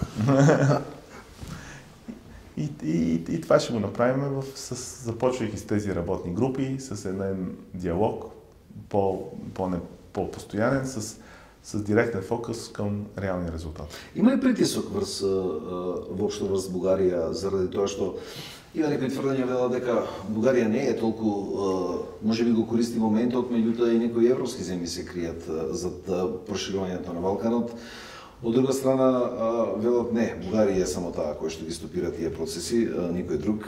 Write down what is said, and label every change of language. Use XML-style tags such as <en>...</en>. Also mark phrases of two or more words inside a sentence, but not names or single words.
<bg>И това ще го направим, започвайки с тези работни групи, с един диалог, по-постоянен, с директен фокус към реални резултати.</bg> <mk>Има ли притисок въобще врз Бугарија заради тоа што има некои тврдења велат дека Бугарија не е толку, може би го користи моментот, меѓутоа и некои европски земји се кријат зад проширувањето на Балканот. Од друга страна, велат не, Бугарија е само таа која што ги стопира тие процеси, никој друг.</mk>